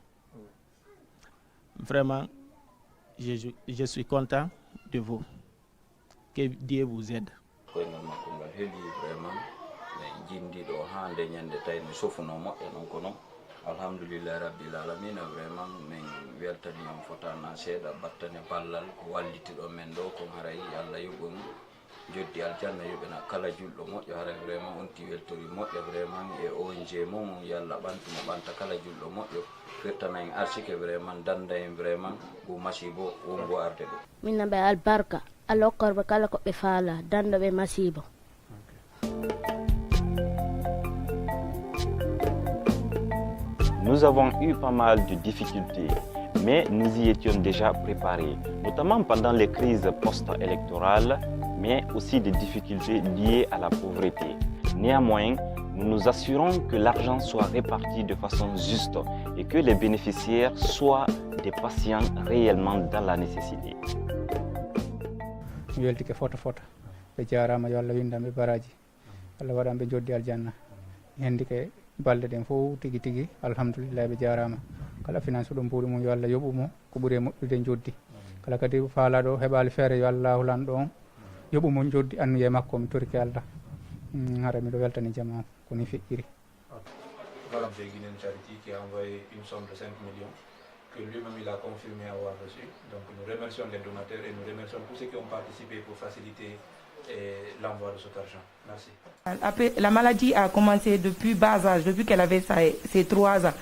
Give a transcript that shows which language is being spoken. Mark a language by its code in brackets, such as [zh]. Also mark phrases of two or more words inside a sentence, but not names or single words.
[fr] Vraiment, je suis content de vous. Que Dieu vous aide. [ar] الحمد لله رب العالمين [ff] vraiment min weltani on fotana seeɗa battane ballal ko wallitiɗo men ɗo ko haray Allah yoɓum joddi aljanna yoɓena kala julɗo moƴƴo haray vraiment onti weltori moƴƴo vraiment e ONG mum yalla ɓantuma ɓanta kala julɗo moƴƴo firtana en arsike vraiment danda en vraiment bo masibo wongo arde ɗo minna ɓe albarka Allah hokkorɓe kala koɓe faala danda ɓe masibo. [fr] Nous avons eu pas mal de difficultés, mais nous y étions déjà préparés, notamment pendant les crises post-électorales, mais aussi des difficultés liées à la pauvreté. Néanmoins, nous nous assurons que l'argent soit réparti de façon juste et que les bénéficiaires soient des patients réellement dans la nécessité. [ff] balde den fof tigi tigi alhamdulillah ɓe jarama kala finance ɗum ɓuuri mum yo Allah yoɓumo ko ɓuuri e moƴƴude joddi kala kadi faalaɗo heɓali feere yo Allahu lanɗo on yoɓumo joddi annuye makko mi torki Allah hara miɗo weltani jama ko ni feƴƴiri. [fr] L'ONG Guinéen Charity qui a envoyé une somme de 5 millions que lui-même il a confirmé avoir reçu. Donc nous remercions les donateurs et nous remercions tous ceux qui ont participé pour faciliter l'envoi de cet argent. Merci. Après, la maladie a commencé depuis bas âge, depuis qu'elle avait ses 3 ans.